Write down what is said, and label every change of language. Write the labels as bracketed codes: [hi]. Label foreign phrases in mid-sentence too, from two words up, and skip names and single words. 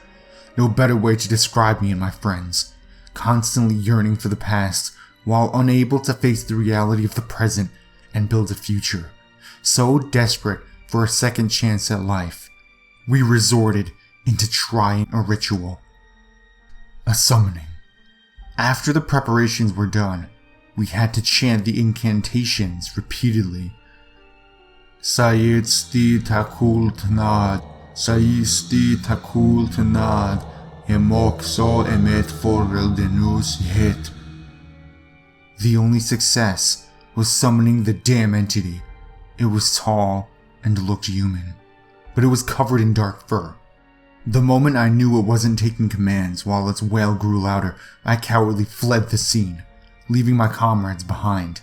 [en] No better way to describe me and my friends. Constantly yearning for the past, while unable to face the reality of the present and build a future. So desperate for a second chance at life, we resorted into trying a ritual. A summoning. After the preparations were done, we had to chant the incantations repeatedly. Sayitsti takult nad, Sayitsti takult nad, Emokso emet foreldenus hit. The only success was summoning the damn entity. It was tall and looked human, but it was covered in dark fur. The moment I knew it wasn't taking commands while its wail grew louder, I cowardly fled the scene, leaving my comrades behind.